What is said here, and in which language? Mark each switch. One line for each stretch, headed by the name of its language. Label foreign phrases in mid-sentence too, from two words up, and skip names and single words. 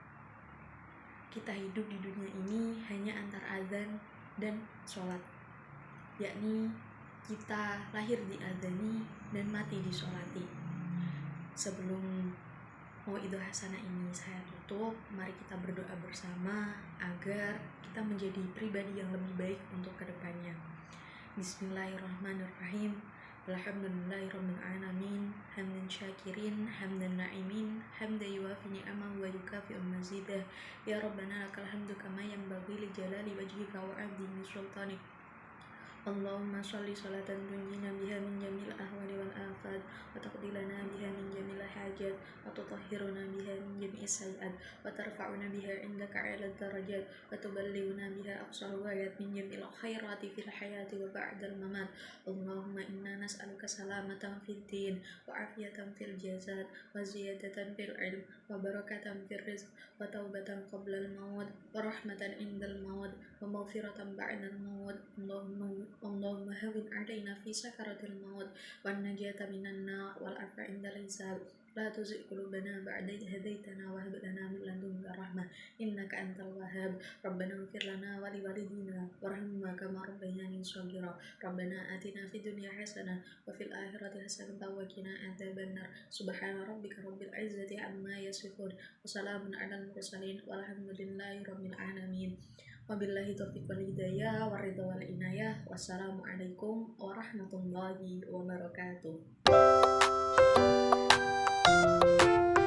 Indonesian: Kita hidup di dunia ini hanya antara azan dan sholat, yakni kita lahir diadzani dan mati disolati. Sebelum
Arabic: موعظة حسنة
Indonesian: ini saya tutup, mari kita berdoa bersama agar kita menjadi pribadi yang lebih baik untuk kedepannya.
Arabic: بسم الله الرحمن الرحيم. الحمد لله رب العالمين، حمدا شاكرين، حمدا ناعمين، حمدا يوافي نعمه ويكافئ مزيده. يا ربنا لك الحمد كما ينبغي لجلال وجهك وعظيم سلطانك. اللهم صل صلاة تنجينا بها من جميع الأهوال والآفات، وتقضي لنا بها من جميع الحاجات، وتطهرنا بها من جميع السيئات، وترفعنا بها عندك على الدرجات، وتبلغنا بها أقصى الغايات من جميع الخيرات في الحياة وبعد الممات. اللهم إنا نسألك سلامة في الدين، وعافية في الجسد، وزيادة في العلم، وبركة في الرزق، وتوبة قبل الموت، ورحمة عند الموت، ومغفرة بعد الموت. اللهم هون علينا في سكرات الموت، والنجاة من النار، والعفو عند الحساب. لا تزغ قلوبنا بعد إذ هديتنا وهب لنا من لدنك رحمة إنك أنت الوهاب. ربنا اغفر لنا ولوالدينا وارحمهما كما ربيانا صغيرا. ربنا آتنا في الدنيا حسنة وفي الآخرة حسنة وقنا عذاب النار. سبحان ربك رب العزة عما يصفون، وسلام على المرسلين، والحمد لله رب العالمين. وبالله التوفيق والهداية والرضا والعناية. والسلام عليكم ورحمة الله وبركاته.